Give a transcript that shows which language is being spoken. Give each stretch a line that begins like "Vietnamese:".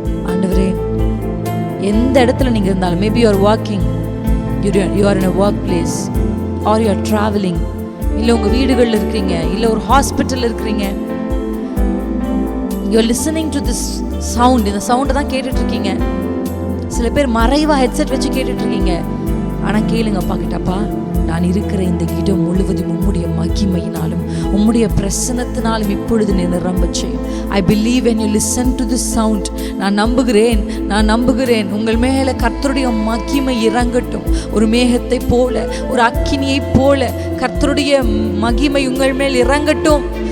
Tamil: ஆண்டவரே, எந்த இடத்துல நீங்க இருந்தாலும்,
English: maybe you are walking, you are in a work place, or you are traveling,
Tamil: இல்லை உங்கள் வீடுகளில் இருக்கிறீங்க, இல்லை ஒரு ஹாஸ்பிட்டல் இருக்கிறீங்க,
English: you are listening to this sound.
Tamil: இந்த சவுண்டை தான் கேட்டுட்டு இருக்கீங்க. சில பேர் மறைவாக ஹெட்செட் வச்சு கேட்டுட்டு இருக்கீங்க. ஆனால் கேளுங்கப்பா கிட்டப்பா, நான் இருக்கிற இந்த இடம் முழுவதும் உம்முடைய மகிமையினாலும் உம்முடைய பிரசன்னத்தினாலும் இப்பொழுது நீ நிரம்ப செய்யும்.
English: I believe when you listen to this sound,
Tamil: நான் நம்புகிறேன் உங்கள் மேலே கர்த்தருடைய மகிமை இறங்கட்டும். ஒரு மேகத்தை போல, ஒரு அக்கினியை போல கர்த்தருடைய மகிமை உங்கள் மேல் இறங்கட்டும்.